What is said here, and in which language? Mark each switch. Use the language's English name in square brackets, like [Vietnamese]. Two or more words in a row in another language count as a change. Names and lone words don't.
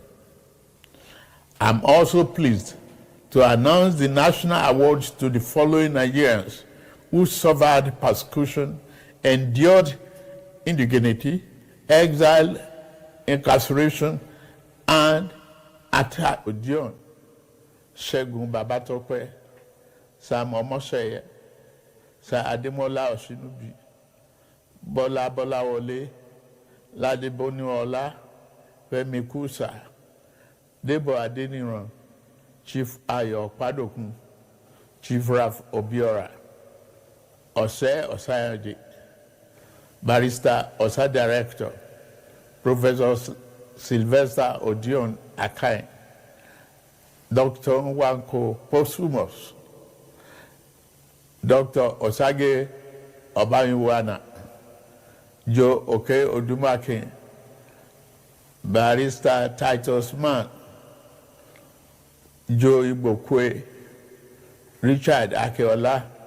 [English] I'm also pleased to announce the national awards to the following Nigerians who suffered persecution, endured indignity, exile, incarceration, and attack. Odion, Segun Babatope, Sam Omoseye, Sir Ademola Oshinubi, Bola Bolawole, Ladeboniola, Femi Kusa, Debo Adeniran, Chief Ayo Padokun, Chief Raf Obiora, Ose Osayaji, Barrister Osa Director, Professor Sylvester Odion Akai, Dr. Nwanko Posthumous, Dr. Osage Obayinwana, Joe Oke Odumake, Barrister Titus Mann, Joe Ibokwe, Richard Akeola,